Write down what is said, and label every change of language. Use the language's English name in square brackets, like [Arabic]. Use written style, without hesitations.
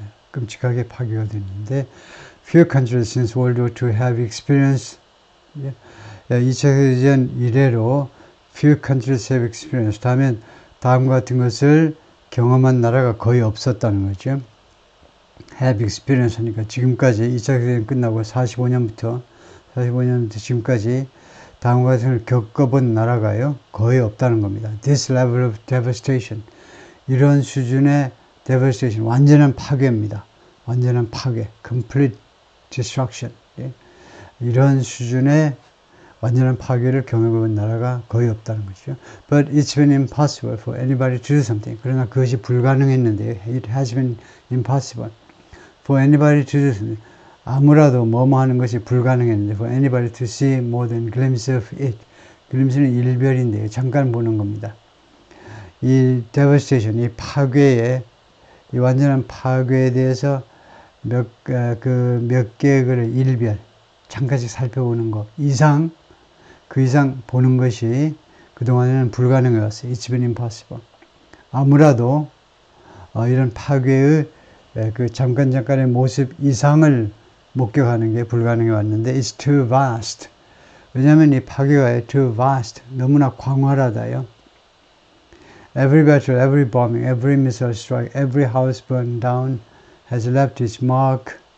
[Korean] 끔찍하게 파괴가 됐는데, [English] few countries since World War II have experienced, [Korean] 2차 세계대전 이래로 [English] few countries have experienced [Korean] 하면 다음과 같은 것을 경험한 나라가 거의 없었다는 거죠. [English] have experienced [Korean] 하니까 지금까지 2차 세계대전 끝나고 45년부터 지금까지 다음과 같은 걸 겪어본 나라가요 거의 없다는 겁니다. [English] This level of devastation, [Korean] 이런 수준의 devastation, 완전한 파괴입니다. 완전한 파괴, [English] complete destruction. [Korean] 이런 수준의 완전한 파괴를 경험해본 나라가 거의 없다는 거죠. [English] But it's been impossible for anybody to do something. [Korean] 그러나 그것이 불가능했는데, [English] it has been impossible for anybody to do something. [Korean] 아무라도 뭐뭐 하는 것이 불가능했는데 [English] for anybody to see more than glimpse of it. [Korean] glimpse는 일별인데요. 잠깐 보는 겁니다. 이 devastation, 이 파괴에, 이 완전한 파괴에 대해서 몇 개의 일별, 잠깐씩 살펴보는 것 이상, 그 이상 보는 것이 그동안에는 불가능해 왔어요. [English] It's been impossible. [Korean] 아무라도 이런 파괴의 그 잠깐의 모습 이상을 목격하는 게 불가능해 왔는데 [English] it's too vast. [Korean] 왜냐하면 이 파괴가 [English] too vast, [Korean] 너무나 광활하다요. [English] Every battle, every bombing, every missile strike, every house burned down has left its mark.